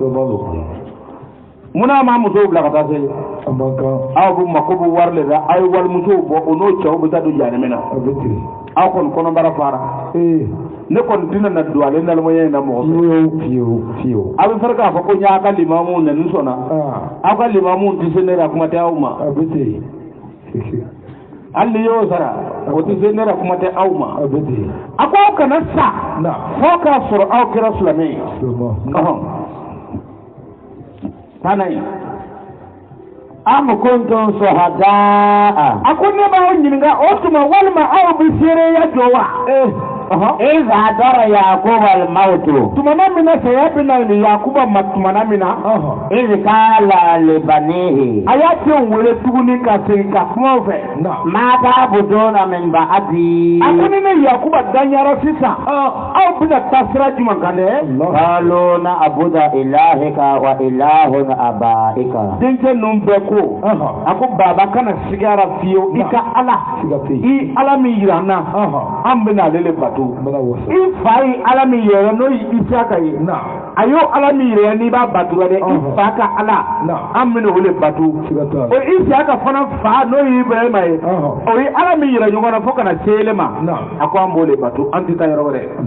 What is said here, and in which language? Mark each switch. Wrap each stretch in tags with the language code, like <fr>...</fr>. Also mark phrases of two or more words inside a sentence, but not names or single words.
<bm>munna ma musow bila ka taa seli aw b'u mako b'u wari de la a ye walimusow bɔ o n'o cɛw bɛ taa don jahanama na aw kɔni kɔnɔbara fara ne kɔni tɛna na don ale nalimaya in na mɔgɔ fiyewu a bɛ fɛrɛ k'a fɔ ko n y'a ka limamu nɛni sɔnna aw ka limamu tɛ se ne la kuma tɛ aw ma hali ni y'o sara o tɛ se ne la kuma tɛ aw ma a ko aw kana sa fo k'a sɔrɔ aw kɛra silamɛ ye Tana yi.</bm> <ar>أم كنتم شهداء.</ar> <bm>Ako ne b'aw ɲininka o tuma walima aw bɛ seereya jɔ wa?</bm> <ar>إذ حضر يعقوب الموت.</ar> <bm>Tumana min na saya bɛna ni Yakuba ma tumana min na.</bm> <ar>إذ قال لبنيه.</ar> <bm>A y'a denw wele tuguni ka segin ka kuma u fɛ.</bm> <ar>ما تعبدون من بعدي.</ar> <bm>A ko ni ne Yakuba danyara sisan aw bɛna taa sira jumɛn kan dɛ?</bm> <ar>قالوا نعبد إلهك وإله آبائك.</ar> <bm>Denkɛ ninnu bɛɛ ko a ko baba kana sigara fiyewu i ka Ala i Ala min yira an na an bɛna ale le bato. I fa ye Ala min yɛrɛ n'o ye Isaka ye a y'o Ala min yɛrɛ n'i b'a bato la dɛ i fa ka Ala an bɛna o le bato o Isaka fana fa n'o ye Ibrahima ye o ye Ala min yɛrɛ ɲɔgɔn na fo kana se ele ma a ko an b'o le bato an tɛ taa yɔrɔ wɛrɛ.</bm>